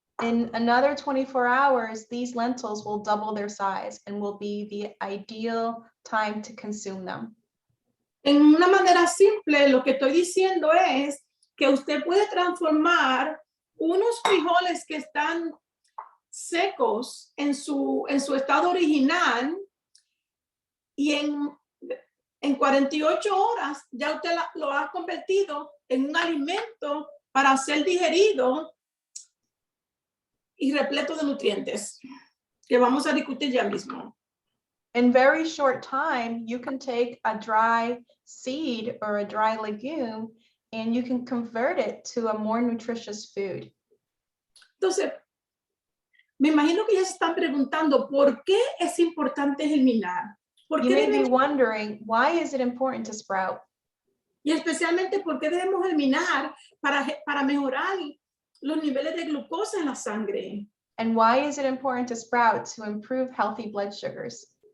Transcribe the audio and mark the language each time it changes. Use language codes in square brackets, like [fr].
[en] In another 24 hours, these lentils will double their size and will be the ideal time to consume them. [es] En una manera simple, lo que estoy diciendo es que usted puede transformar unos frijoles que están secos en su estado original y en 48 horas ya usted lo ha convertido en un alimento para ser digerido y repleto de nutrientes que vamos a discutir ya mismo. [en] In very short time, you can take a dry seed or a dry legume and you can convert it to a more nutritious food. [es] Entonces, me imagino que ya se están preguntando por qué es importante germinar. [en] You may be wondering, why is it important to sprout? [es] Y especialmente por qué debemos germinar para mejorar los niveles de glucosa en la sangre. [en] And why is it important to sprout to improve healthy blood sugars?